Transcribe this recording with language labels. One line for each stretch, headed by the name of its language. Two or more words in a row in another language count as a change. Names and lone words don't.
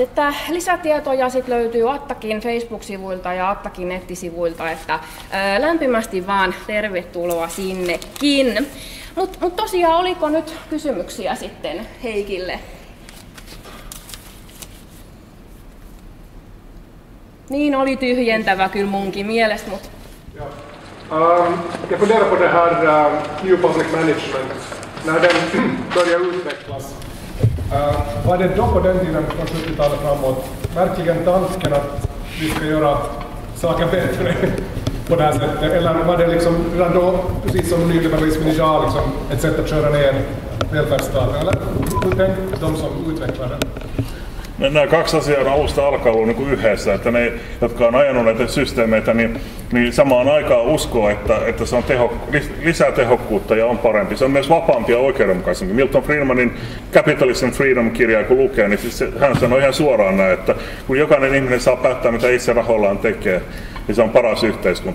Finnish: Että lisätietoja sit löytyy Attakin Facebook-sivuilta ja Attakin nettisivuilta, että lämpimästi vaan tervetuloa sinnekin. Mut tosiaan, oliko nyt kysymyksiä sitten Heikille? Niin, oli tyhjentävä kyllä munkin mielestä, mutta...
Swedish: Jag funderar på det här
English: New Public Management.
Swedish: När den börjar utvecklas, var det då på den tiden från 70-talet framåt verkligen tanken att vi ska göra saker bättre på det här sättet? Eller var det liksom redan då, precis som nyliberalismen idag, liksom ett sätt att köra ner välfärdsstaten? Eller hur tänkte de som utvecklade den?
Finnish: Nämä kaksi asiaa on alusta alkaen ollut niin yhdessä, että ne, jotka on ajanut näitä systeemeitä, niin samaan aikaan uskoo, että se on lisää tehokkuutta ja on parempi. Se on myös vapaampi ja oikeudenmukaisempi. Milton Friedmanin Capitalism and Freedom-kirjaa kun lukee, niin siis hän sanoi ihan suoraan näin, että kun jokainen ihminen saa päättää, mitä itse rahoillaan tekee, niin se on paras yhteiskunta.